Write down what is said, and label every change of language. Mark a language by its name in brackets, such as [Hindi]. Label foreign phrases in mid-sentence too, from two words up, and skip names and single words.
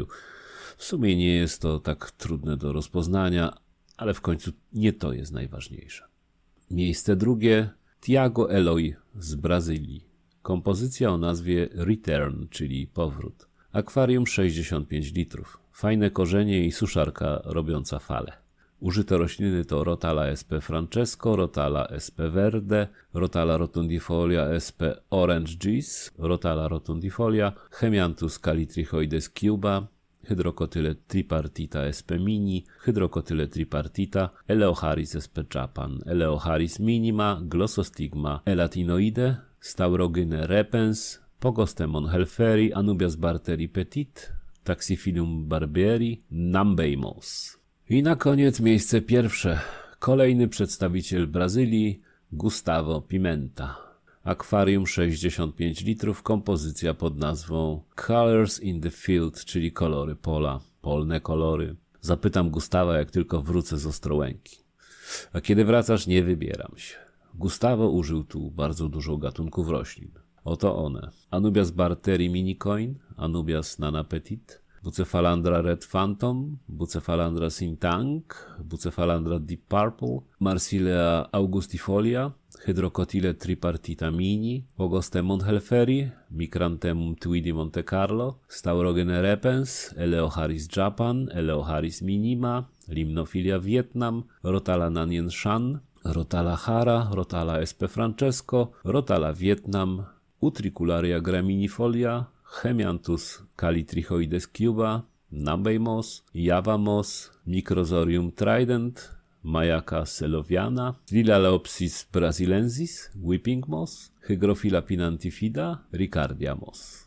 [Polish] W sumie nie jest to tak trudne do rozpoznania, ale w końcu nie to jest najważniejsze. Miejsce drugie Tiago Eloy z Brazylii. Kompozycja o nazwie Return, czyli powrót. Akwarium 65 litrów. Fajne korzenie i suszarka robiąca fale. Użyte rośliny to Rotala SP Francesco, Rotala SP Verde, Rotala rotundifolia SP Orange Juice, Rotala rotundifolia, Hemianthus calitrichoides cuba, Hydrocotyle tripartita SP Mini, Hydrocotyle tripartita, Eleocharis SP Japan, Eleocharis minima, Glossostigma elatinoide, Staurogyne repens, Pogostemon helferi, Anubias barteri petit, Taxiphyllum barbieri, Nambeimos. I na koniec miejsce pierwsze. Kolejny przedstawiciel Brazylii, Gustavo Pimenta. Akwarium 65 litrów, kompozycja pod nazwą Colors in the Field, czyli kolory pola, polne kolory. Zapytam Gustawa, jak tylko wrócę z Ostrołęki. A kiedy wracasz, nie wybieram się. Gustavo użył tu bardzo dużo gatunków roślin. Oto one. Anubias barteri minicoin, Anubias nana petit, Bucephalandra red phantom, Bucephalandra sintang, Bucephalandra deep purple, Marsilea augustifolia, Hydrocotyle tripartita mini, Pogostemon helferi, Micranthemum tweedy Monte Carlo, Staurogene repens, Eleocharis Japan, Eleocharis minima, Limnophilia Vietnam, Rotala Nanyen Shan, Rotala Hara, Rotala SP Francesco, Rotala Vietnam, Utricularia graminifolia, Hemianthus calitrichoides cuba, Nambeimos, Java moss, Microzorium trident, Majaca seloviana, Lilaleopsis brasilensis, Whipping moss, Hygrophila pinantifida, Ricardia moss.